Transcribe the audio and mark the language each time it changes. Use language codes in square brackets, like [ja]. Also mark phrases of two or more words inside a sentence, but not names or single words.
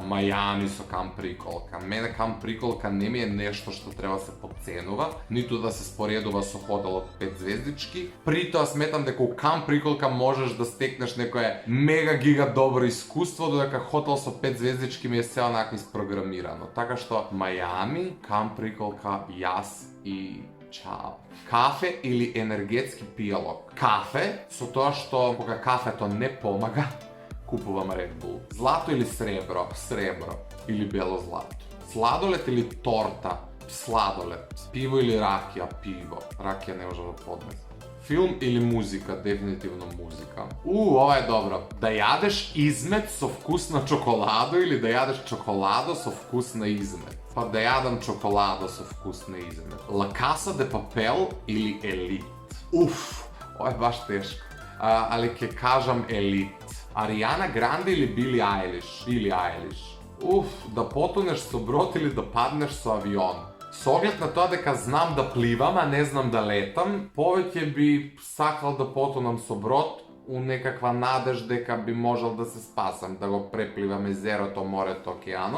[mk] Мајами со камп приколка. Мене камп приколка не ми е нешто што треба се подценува, ниту да се споредува со хотел од 5 звездички. При тоа сметам дека у камп приколка можеш да стекнеш некое мега гига добро искуство, додека хотел со 5 звездички ми е се онака испрограмирано. Така што Мајами, камп приколка, јас и Čao. Kafe ili energetski pijalog? Kafe, su to što koga kafe to ne pomaga, kupujem Red Bull. Zlato ili srebro? Srebro. Ili belo zlato. Sladoled ili torta? Sladoled. Pivo ili rakija? Pivo. Rakija ne može da podnese. Film ili muzika? Definitivno muzika. Ovo je dobro. Da jadeš izmet so vkus na čokoladu ili da jadeš čokolado so vkus na izmet? Pa da jadam čokolado so vkus na izmet. La Casa de Papel ili Elite? Ovo je baš teško. Ali ke kažem Elite. Ariana Grande ili Billie Eilish? Billie Eilish. Da potoneš so brod ili da padneš so avion? S ogled na to deka znam da plivam, a ne znam da letam, poveke bi sakal da potonam so brod u nekakva nadež deka bi možel da se spasam, da go preplivam jezero, more, okeanot.